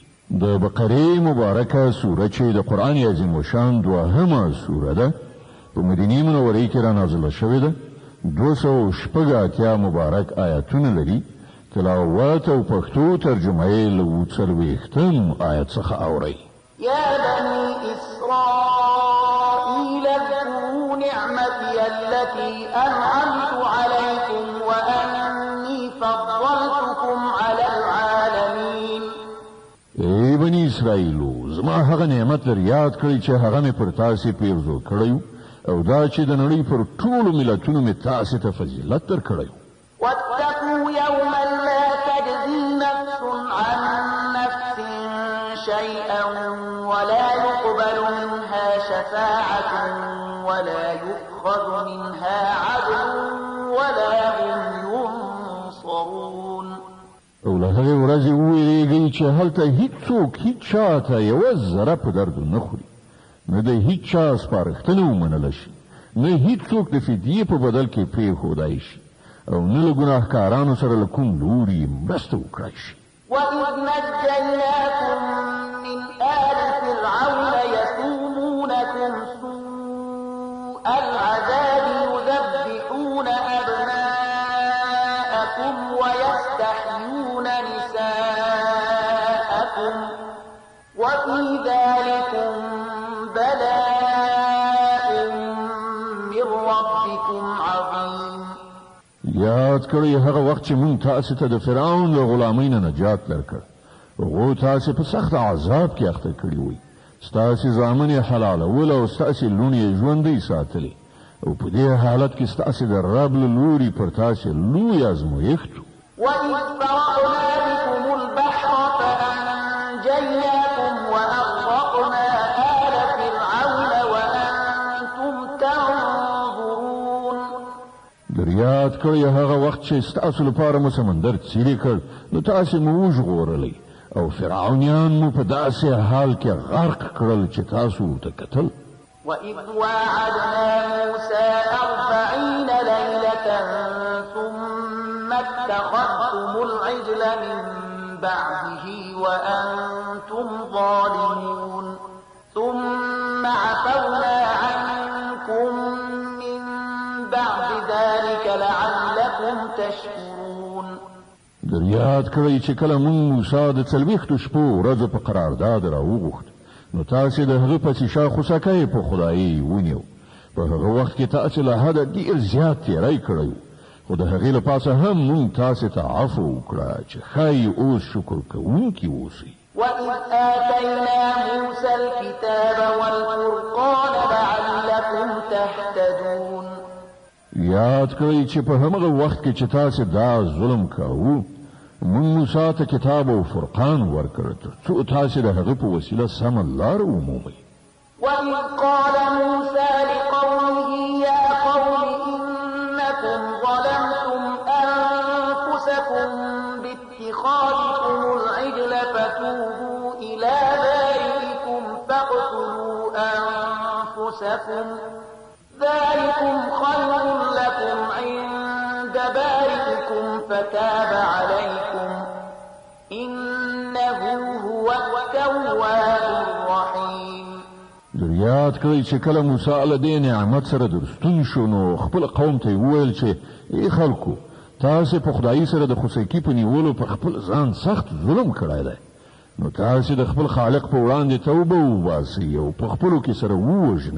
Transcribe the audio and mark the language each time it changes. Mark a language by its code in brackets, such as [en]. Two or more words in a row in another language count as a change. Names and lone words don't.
[ps] د بقرې مبارکه سوره چې د قرآن عظیم الشان دوهمه سوره ده، په مدینې منورې کې را نازله شوې ده. 286 مبارک آیاتونه لري. تلاوت او پښتو ترجمه یې له 40 آیت څخه اورئ. [ar] يا بني إسرائيل اذكروا نعمتي التي أنعمت عليكم وأني فضلتكم على العالمين. [ps] ای بني اسرائیلو، زما هغه نعمت لر یاد کړئ چې هغه مې پر تاسې پیرزو کړی او دا چې د نړۍ پر ټولو ملتونو مې تاسې ته فضیلت درکړی. [ar] واتقوا يوما لا تجزي نفس عن نفس شيئا ولا يقبل منها شفاعة ولا يؤخذ منها عدل ولا هم ينصرون. [ps] او له هغې ورځې وویرېږئ چې هلته هیڅوک هیڅ چا ته یوه ذره په درد نه خوري، نه د هیڅ چا سپارښتنه ومنله شي، نه هیڅوک د فدیې په بدل کې پرېښودای شي او نه له ګناهکارانو سره له کوم لوري مرسته وکړای شي. [ar] وَإِذْ نَجَّيْنَاكُمْ مِنْ آلِ فِرْعَوْنَ يَسُومُونَكُمْ سُوءَ الْعَذَابِ يُذَبِّحُونَ أَبْنَاءَكُمْ وَيَسْتَحْيُونَ نِسَاءَكُمْ وَفِي ذَلِكُمْ بَلَاءٌ مِّن رَّبِّكُمْ عَظِيمٌ. [ps] یاد کړئ هغه وخت چې مونږ تاسې ته د فرعون له غلامۍ نه نجات درکړ. هغو تاسې په سخت عذاب کې اخته کړي وئ. ستاسې زامن یې حلالول او ستاسې لوڼې یې ژوندۍ ساتلې او په دې حالت کې ستاسې د رب له لوري پر تاسې لوی ازمایښت و. [ar] وَإِذْ فَرَقْنَا بِكُمُ الْبَحْرَ فَأَنجَيْنَاكُمْ وَأَغْرَقْنَا آلَ فِرْعَوْنَ وَأَنتُمْ تَنظُرُونَ. [ps] یاد کړئ هغه وخت چې ستاسو لپاره مو سمندر څیرې کړ، نو تاسې مو وژغورلی او فرعونیان مو په داسې حال کې غرق کړل چې تاسو ورته کتل. [ar] وَإِذْ وَاعَدْنَا مُوسَىٰ 40 لَيْلَةً ثُمَّ اتَّخَذْتُمُ الْعِجْلَ مِن بَعْدِهِ وَأَنتُمْ ظَالِمُونَ ثُمَّ عَفَوْنَا عَنكُم مِّن بَعْدِ ذَلِكَ لَعَلَّكُمْ تَشْكُرُونَ. [ps] یاد کړئ چې کله مونږ موسی د 40 شپو ورځو په قرارداد راوغوښت، نو تاسې د هغه پسې شاخوسکی په خدایي ونیو. په هغه وخت کې تاسې له حده ډېر زیات تېری کړی، خو د هغې له پاسه هم مونږ تاسې ته عفو وکړه چې ښایي اوس شکر کوونکي اوسئ. [ar] وَإِذْ آتَيْنَا مُوسَى الْكِتَابَ وَالْفُرْقَانَ لَعَلَّكُمْ تَهْتَدُونَ. [ps] یاد کړئ چې په همغه وخت کې چې تاسې دا ظلم کاوه، مونږ موسی ته کتاب او فرقان ورکړ تر څو تاسې د هغه په وسیله سمه لار ومومئ. [ar] وَإِذْ قَالَ مُوسَى لِقَوْمِهِ يَا قَوْمِ إِنَّكُمْ ظَلَمْتُمْ أَنفُسَكُمْ بِاتِّخَاذِكُمُ الْعِجْلَ فَتُوبُوا إِلَىٰ بَارِئِكُمْ فَاقْتُلُوا أَنفُسَكُمْ ذَلِكُمْ خَيْرٌ لَكُمْ عِندَ بَارِئِكُمْ فَتَابَ عَلَيْكُمْ إِنَّهُ هُوَ التَّوَّابُ الرَّحِيمُ. [ps] یاد کړئ چې کله موسی له دې نعمت سره درستون شو، نو خپل قوم ته وویل چې ای خلکو، تاسې په خدایي سره د خوسکی په نیولو په خپل ځان سخت ظلم کړی دی، نو تاسې د خپل خالق په وړاندې توبه وباسئ او په خپلو کې سره ووژنئ.